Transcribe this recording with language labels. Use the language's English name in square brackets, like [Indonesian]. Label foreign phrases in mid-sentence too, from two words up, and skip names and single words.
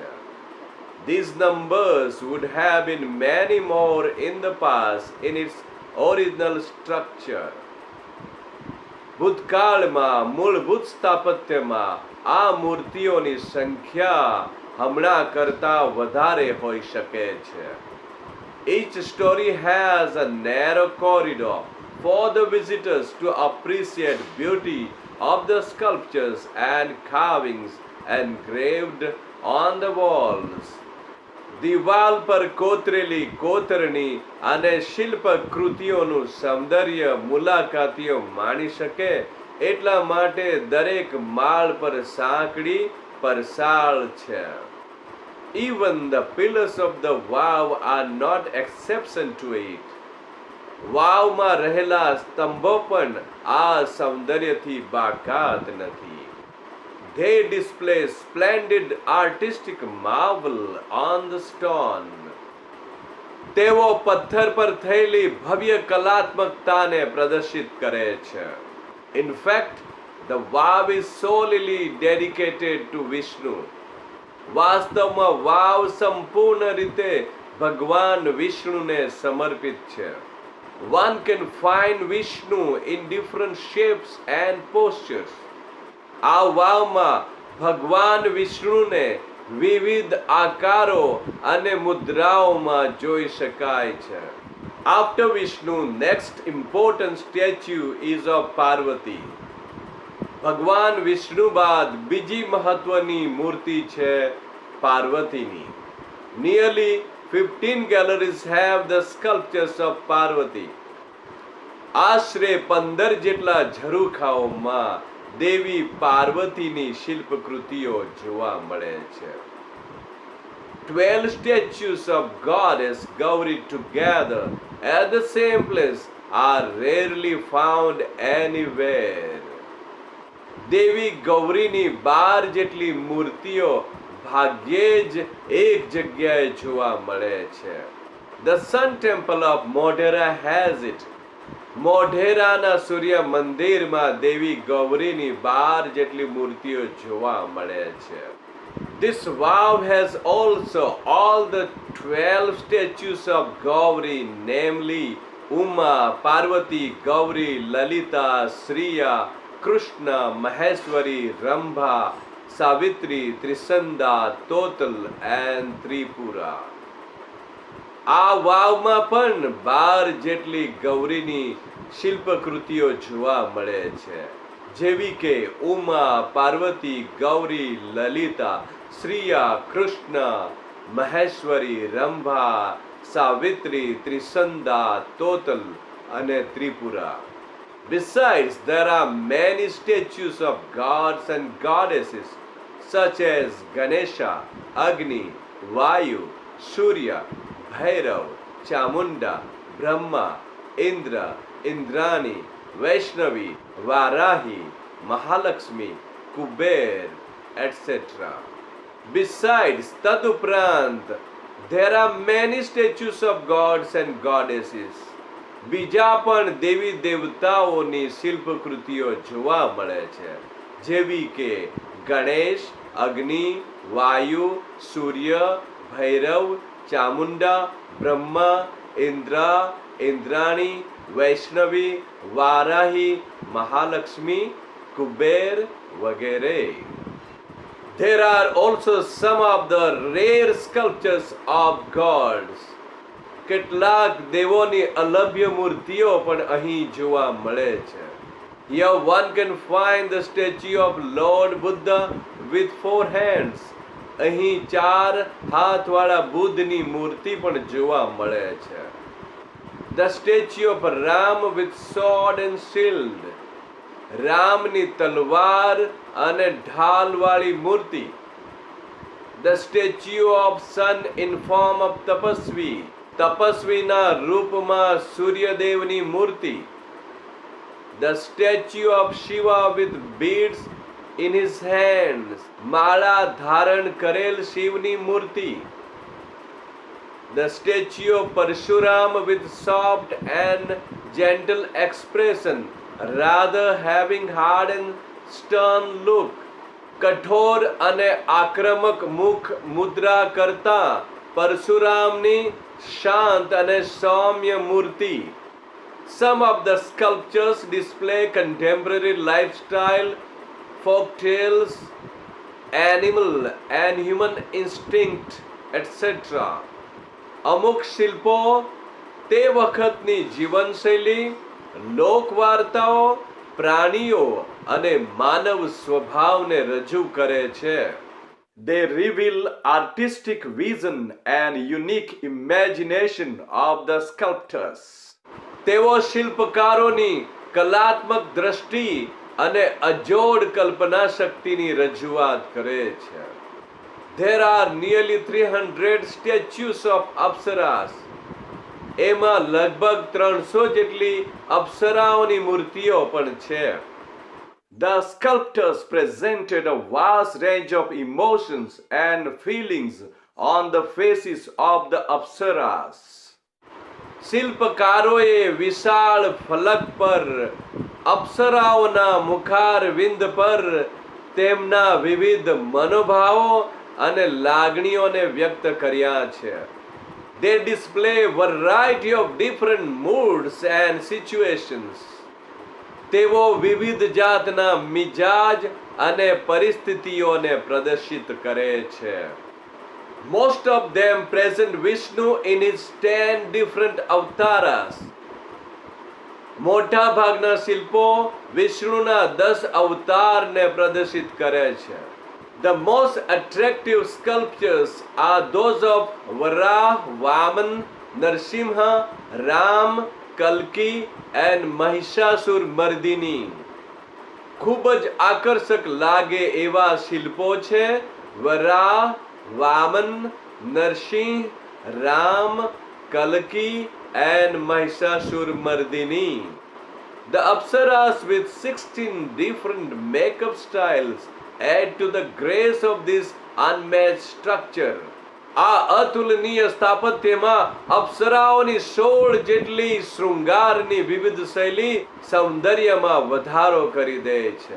[English] These numbers would have been many more in the past in its original structure. [Gujarati] ભૂતકાળમાં મૂળભૂત સ્થાપત્યમાં આ મૂર્તિઓની સંખ્યા હમણાં કરતાં વધારે હોઈ શકે છે. [English] Each story has a narrow corridor for the visitors to appreciate beauty of the sculptures and carvings engraved on the walls. [Gujarati] દિવાલ પર કોતરેલી કોતરણી અને શિલ્પ કૃતિઓનું સૌંદર્ય મુલાકાતીઓ માણી શકે એટલા માટે દરેક માળ પર સાંકડી પરસાળ છે. [English] Even the pillars of the wow are not exception to it. [Gujarati] વાવમાં રહેલા સ્તંભો પણ આ સૌંદર્યથી બાકાત નથી. [English] They display splendid artistic marvel on the stone. [Gujarati] તેઓ પથ્થર પર થયેલી ભવ્ય કલાત્મકતાને પ્રદર્શિત કરે છે. [English] In fact, the wow is solely dedicated to Vishnu. [Gujarati] વાસ્તવમાં વાવ સંપૂર્ણ રીતે ભગવાન વિષ્ણુને સમર્પિત છે. [English] One can find Vishnu in different shapes and postures. [Gujarati] આ વાવમાં ભગવાન વિષ્ણુને વિવિધ આકારો અને મુદ્રાઓમાં જોઈ શકાય છે. [English] After Vishnu, next important statue is of Parvati. [Gujarati] ભગવાન વિષ્ણુ બાદ બીજી મહત્વની મૂર્તિ છે પાર્વતીની. [English] Nearly 15 galleries have the sculptures of Parvati. [Gujarati] આશરે 15 જેટલા ઝરૂખાઓમાં દેવી પાર્વતીની શિલ્પકૃતિઓ જોવા મળે છે. [English] 12 statues of goddess Gauri together at the same place are rarely found anywhere. [Gujarati] દેવી ગૌરીની 12 જેટલી મૂર્તિઓ ભાગ્યે જ એક જગ્યાએ જોવા મળે છે. [English] The Sun Temple of Modhera has it. [Gujarati] મોઢેરાના સૂર્ય મંદિરમાં દેવી ગૌરીની 12 જેટલી મૂર્તિઓ જોવા મળે છે. [English] This wow has also all the 12 statues of Gauri, namely Uma, Parvati, Gauri, Lalita, Sriya, Krishna, Maheshwari, Rambha, Savitri, Trisanda, Total and Tripura. [Gujarati] આ વાવમાં પણ 12 જેટલી ગૌરીની શિલ્પકૃતિઓ જોવા મળે છે, જેવી કે ઉમા, પાર્વતી, ગૌરી, લલિતા, શ્રીયા, કૃષ્ણ, મહેશ્વરી, રંભા, સાવિત્રી, ત્રિસંદા, તોતલ અને ત્રિપુરા. [English] Besides, there are many statues of gods and goddesses such as Ganesha, Agni, Vayu, Surya, Bhairav, Chamunda, Brahma, Indra, Indrani, Vaishnavi, Varahi, Mahalakshmi, Kuber, etc. Besides, Taduprant, there are many statues of gods and goddesses. [Gujarati] બીજા પણ દેવી દેવતાઓની શિલ્પકૃતિઓ જોવા મળે છે, જેવી કે ગણેશ, અગ્નિ, વાયુ, સૂર્ય, ભૈરવ, ચામુંડા, બ્રહ્મા, ઇન્દ્ર, ઇન્દ્રાણી, વૈષ્ણવી, વારાહી, મહાલક્ષ્મી, કુબેર વગેરે. [English] There are also some of the rare sculptures of gods. [Gujarati] કેટલાક દેવોની અલભ્ય મૂર્તિઓ પણ અહીં જોવા મળે છે. [English] Here one can find the statue of Lord Buddha with 4 hands. [Gujarati] અહીં 4 હાથવાળા બુદ્ધની મૂર્તિ પણ જોવા મળે છે. [English] The statue of Ram with sword and shield. [Gujarati] રામની તલવાર અને ઢાલવાળી મૂર્તિ. [English] The statue of sun in form of Tapasvi. [Gujarati] તપસ્વીના રૂપમાં સૂર્યદેવની મૂર્તિ. [English] The statue of Shiva with beads in his hands. [Gujarati] માળા ધારણ કરેલ શિવની મૂર્તિ. [English] The statue of Parshuram with soft and gentle expression, rather having hard and stern look. [Gujarati] કઠોર અને આક્રમક મુખ મુદ્રા કરતા પરશુરામની શાંત અને સૌમ્ય મૂર્તિ. [English] Some of the sculptures display contemporary lifestyle, folk tales, animal and human instinct, etc. [Gujarati] અમુક શિલ્પો તે વખતની જીવનશૈલી, લોકવાર્તાઓ, પ્રાણીઓ અને માનવ સ્વભાવને રજૂ કરે છે. [English] They reveal artistic vision and unique imagination of the sculptors. [Gujarati] તેઓ શિલ્પકારોની કલાત્મક દ્રષ્ટિ અને અજોડ કલ્પના શક્તિની રજૂઆત કરે છે. [English] There are nearly 300 statues of Apsaras. [Gujarati] એમાં લગભગ 300 જેટલી અપ્સરાઓની મૂર્તિઓ પણ છે. [English] The sculptors presented a vast range of emotions and feelings on the faces of the Apsaras. [Gujarati] શિલ્પકારોએ વિશાળ ફલક પર અપ્સરાઓના મુખારવિંદ પર તેમના વિવિધ મનોભાવો અને લાગણીઓને વ્યક્ત કર્યા છે. [English] They display variety of different moods and situations. [Gujarati] તેઓ વિવિધ જાતના મિજાજ અને પરિસ્થિતિઓને પ્રદર્શિત કરે છે. [English] Most of them present Vishnu in his 10 different avatars. [Gujarati] મોટા ભાગના શિલ્પો વિષ્ણુના 10 અવતારને પ્રદર્શિત કરે છે. [English] The most attractive sculptures are those of Varaha, Vaman, Narsimha, Ram, Kalki and Mahishasur-Mardini. [Gujarati] ખૂબ જ આકર્ષક લાગે એવા શિલ્પો છે વરાહ, વામન, નરસિંહ, રામ, કલ્કી and Mahishasur-Mardini. [English] The Apsaras with 16 different makeup styles add to the grace of this unmatched structure. [Gujarati] આ અતુલનીય સ્થાપત્યમાં અપ્સરાઓની 16 જેટલી શૃંગારની વિવિધ શૈલી સૌંદર્યમાં વધારો કરી દે છે.